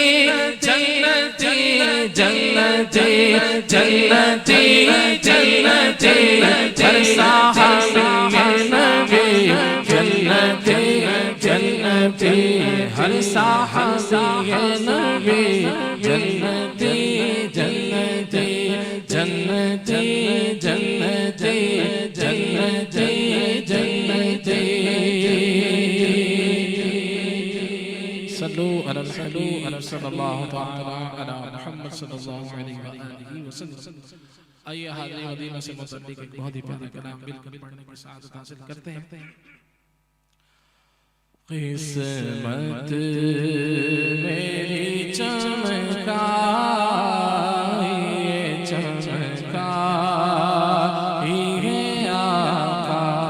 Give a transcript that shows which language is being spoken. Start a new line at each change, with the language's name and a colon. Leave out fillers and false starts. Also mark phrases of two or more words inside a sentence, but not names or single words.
Urdu: جنتی جنتی جنتی جنتی، ہر صحابی نبی جنتی جنتی، ہر صحابی نبی جنتی جنتی جنتی جنتی جنتی جنتی.
Arabic: صلوا على الحبيب صلى الله تعالى على محمد صلى الله عليه وسلم.
Urdu: آئیے حاضر مدینہ سے متعلق ایک بہت ہی پیارا کلام بالکل پڑھنے کی سعادت حاصل کرتے ہیں. قسمت میری چمکائی چمکائی ہے آقا,